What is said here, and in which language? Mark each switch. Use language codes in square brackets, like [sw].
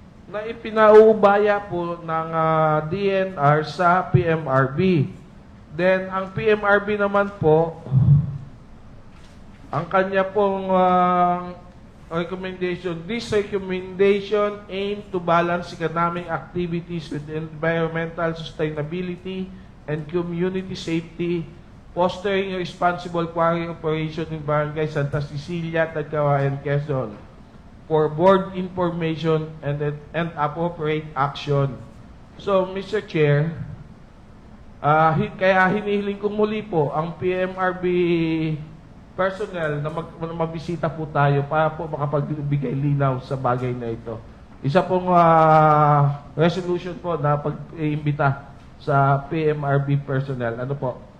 [tl] Na ipinaubaya po ng DNR sa PMRB. Then, ang PMRB naman po, ang kanya pong recommendation, [en] this recommendation aim to balance economic activities with environmental sustainability and community safety, fostering responsible quarry operation in Barangay Santa Cecilia, Tagkawayan, Quezon, for board information and appropriate action. So, Mr. [tl] Chair, kaya hinihiling ko muli po ang PMRB personnel na mabisita po tayo para po makapagbigay linaw sa bagay na ito. Isa pong resolution po na pag-iimbita sa PMRB personnel. Ano po?